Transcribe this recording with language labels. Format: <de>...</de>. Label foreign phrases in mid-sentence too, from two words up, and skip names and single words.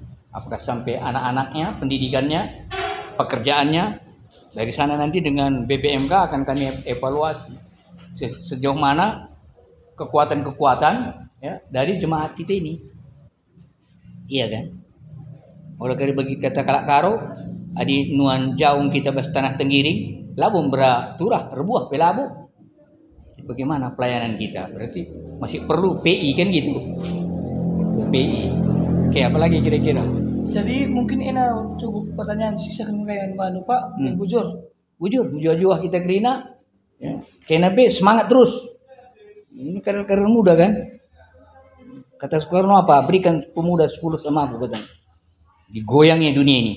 <id>Apakah sampai anak-anaknya, pendidikannya, pekerjaannya. Dari sana nanti dengan BPMK akan kami evaluasi sejauh mana kekuatan-kekuatan ya dari jemaat kita ini. Iya kan? Oleh karena bagi</id> <btx>kata kalak karo, adi nuan jaung kita bas tanah tenggiring, labung beraturah rebuah pelabu.</btx> <id>Bagaimana pelayanan kita? Berarti masih perlu PI kan gitu. PI. Oke, apa lagi kira-kira? Jadi mungkin ini cukup pertanyaan sisa kayak Mbak Pak,</id> <btx>bujur kita kerina.</btx> <id>Ya. Kenapa semangat terus? Ini karir muda kan? Kata Soekarno apa? Berikan pemuda 10 sama aku katanya. Digoyangnya dunia ini.</id>